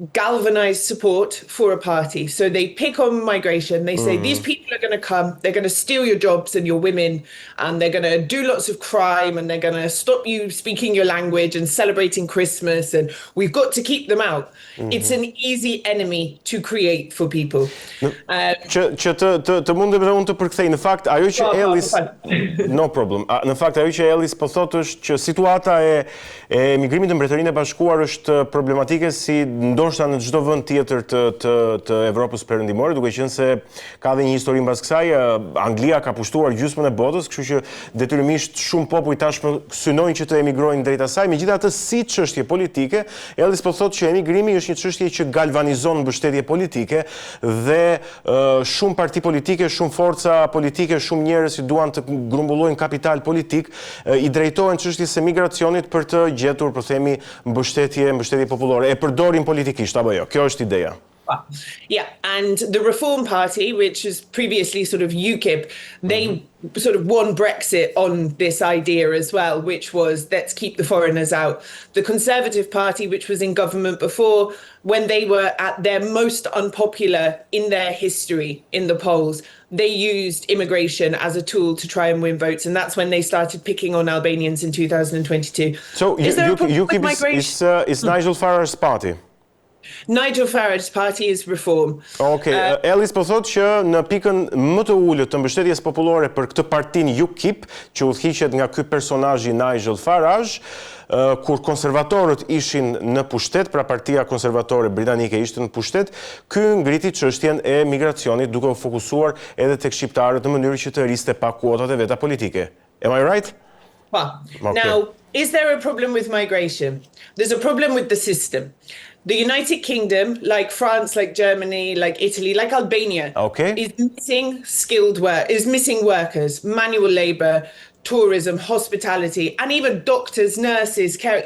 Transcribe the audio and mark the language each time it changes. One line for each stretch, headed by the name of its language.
English: galvanized support for a party. So they pick on migration. They say, these people are going to come, they're going to steal your jobs and your women, and they're going to do lots of crime, and they're going to stop you speaking your language and celebrating Christmas, and we've got to keep them out. It's an easy enemy to create for people.
Albanian: Që të mundem dhe unë të përkthej, në fakt, ajo që Ellis...
English: No problem.
Albanian: Në fakt, ajo që Ellis po thotë është që situata e emigrimit në Mbretërinë e Bashkuar është problematike si ndoshta në çdo vend tjetër të Evropës perëndimore, duke qenë se ka dhe një histori mbas kësaj. Anglia ka pushtuar gjysmën e botës, kështu që detyrimisht shumë popull tashmë synojnë që të emigrojnë drejt asaj. Megjithatë, si çështje politike, Ellis po thotë që emigrimi është një çështje që galvanizon mbështetje politike dhe shumë parti politike, shumë forca politike, shumë njerëz që duan të grumbullojnë kapital politik i drejtohen çështjes së migracionit për të gjetur, po themi, mbështetje popullore. E përdorin politikisht apo jo? Kjo është ideja.
English: Yeah, and the Reform Party, which is previously sort of UKIP, they sort of won Brexit on this idea as well, which was let's keep the foreigners out. The Conservative Party, which was in government before, when they were at their most unpopular in their history in the polls, they used immigration as a tool to try and win votes, and that's when they started picking on Albanians in 2022. So UKIP is Nigel Farage's party? Nigel Farage's party is Reform. Okay.
Albanian: Ellis po thotë që në pikën më të ulët të mbështetjes popullore për këtë partinë UKIP, që udhëhiqet nga ky personazhi Nigel Farage, kur konservatorët ishin në pushtet, pra partia konservatore britanike ishte në pushtet, ky ngriti çështjen e migracionit duke u fokusuar edhe tek shqiptarët në mënyrë që të rriste pa kuotat e veta politike.
English: Am I right? Well, now, is there a problem with migration? There's a problem with the system. The United Kingdom, like France, like Germany, like Italy, like Albania, is missing missing workers, manual labor, tourism, hospitality, and even doctors, nurses, care.